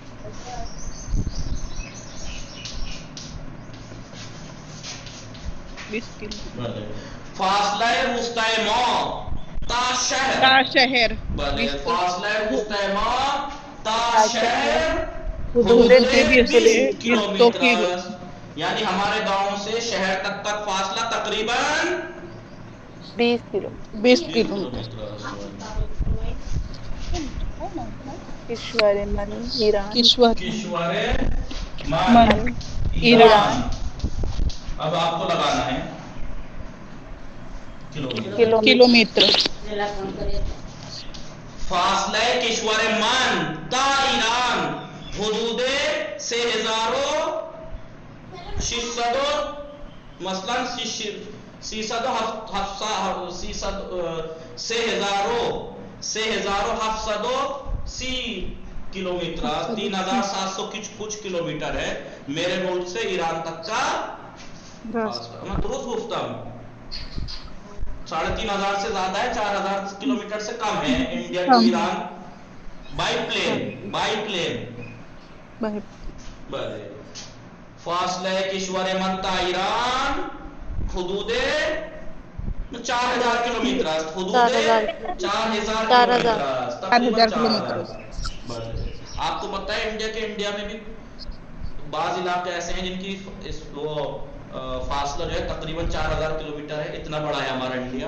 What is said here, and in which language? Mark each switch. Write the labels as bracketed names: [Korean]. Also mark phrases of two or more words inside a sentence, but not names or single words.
[Persian] فاصلہ وسطی ما تا شہر. [Urdu] بھلے. [Persian] فاصلہ وسطی ما تا شہر حدود 20 کلومیٹر. [Urdu] یعنی ہمارے گاؤں سے شہر تک فاصلہ تقریباً 20 کلومیٹر. [Persian] کشور من ایران. کشور من ایران. [Urdu] اب آپ کو لگانا ہے کلومیٹر. [Persian] فاصلہ کشور من تا ایران حدود 3600 مثلا 3730 کلومیٹر. [Urdu] 3700 کچھ کلومیٹر ہے میرے ملک سے ایران تک کا فاصلہ. میں درست گفتہ ہوں. 3500 سے زیادہ ہے. 4000 کلومیٹر سے کم ہے [English] India to Iran by plane. [Persian] بھلے. فاصلہ کشور من تا ایران حدود 4000 کلومیٹر. حدود 4000 کلومیٹر. [Urdu] آپ کو پتہ ہے انڈیا میں بھی بعض علاقے ایسے ہیں جن کی فاصلہ جو ہے تقریباً 4000 کلومیٹر ہے. اتنا بڑا ہے ہمارا انڈیا.